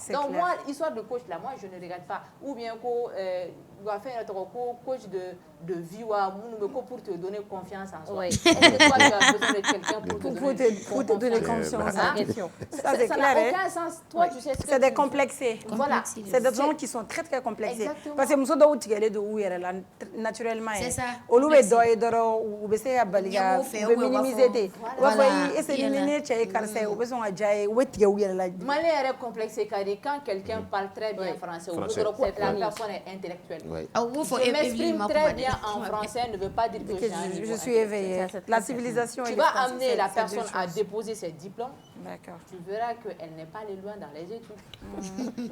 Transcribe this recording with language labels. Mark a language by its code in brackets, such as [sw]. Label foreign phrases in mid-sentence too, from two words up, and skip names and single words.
[fr] Donc moi histoire de coach là, moi je ne regarde pas ou bien va faire un coach de vie ou pour te donner confiance en soi. Est-ce que toi tu as besoin de quelqu'un pour te donner confiance en question? Ça n'a aucun sens. Toi tu sais ce que c'est des complexés. Voilà, c'est des gens qui sont très très complexés. Parce que [bm] muso dɔw tigɛlen don u yɛrɛ la naturellement. C'est ça. Olu bɛ dɔ ye dɔrɔn u bɛ se ka bali ka u bɛ minimiser ten. U b'a fɔ [fr] est-ce que [bm] ni ne cɛ ye karisa ye u bɛ sɔn ka diya ye u bɛ tigɛ u yɛrɛ la. [fr] Malien est complexé car quand quelqu'un parle très bien français, la personne est intellectuelle. Je m'exprime très bien en français ne veut pas dire que je suis éveillée. La civilisation. Tu vas amener la personne à déposer ses diplômes. Tu verras qu'elle n'est pas allée loin dans les études.